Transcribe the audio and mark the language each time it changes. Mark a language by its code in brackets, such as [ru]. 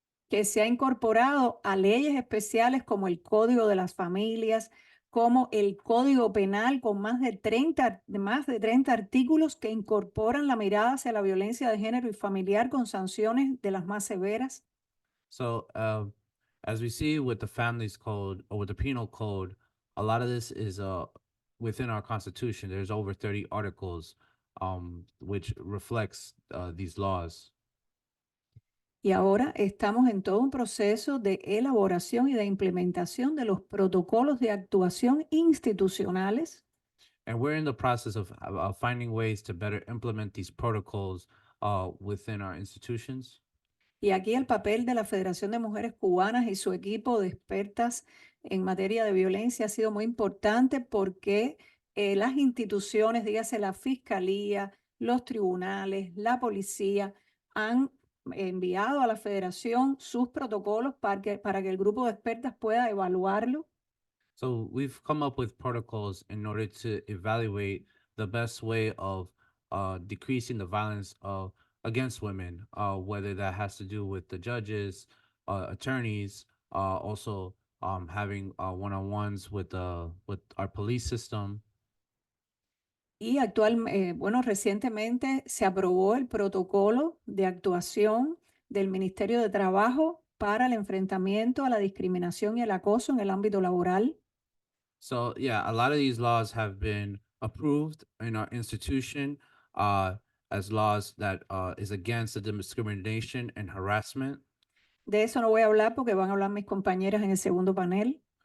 [es] Que se ha incorporado a leyes especiales como el Código de las Familias, como el Código Penal con más de 30 artículos que incorporan la mirada hacia la violencia de género y familiar con sanciones de las más severas. [en] So as we see with the Families Code or with the Penal Code, a lot of this is within our Constitution. There's over 30 articles which reflects these laws. [es] Y ahora estamos en todo un proceso de elaboración y de implementación de los protocolos de actuación institucionales. [en] And we're in the process of finding ways to better implement these protocols within our institutions. [es] Y aquí el papel de la Federación de Mujeres Cubanas y su equipo de expertas en materia de violencia ha sido muy importante porque las instituciones, dígase la Fiscalía, los tribunales, la policía han enviado a la federación sus protocolos para que el grupo de expertas pueda evaluarlo. [en] So we've come up with protocols in order to evaluate the best way of decreasing the violence against women, whether that has to do with the judges, attorneys, also having one-on-ones with our police system. [es] Y bueno, recientemente se aprobó el protocolo de actuación del Ministerio de Trabajo para el enfrentamiento a la discriminación y el acoso en el ámbito laboral. [en] So yeah, a lot of these laws have been approved in our institution as laws that is against the discrimination and harassment. [es] De eso no voy a hablar porque van a hablar mis compañeras en el segundo panel.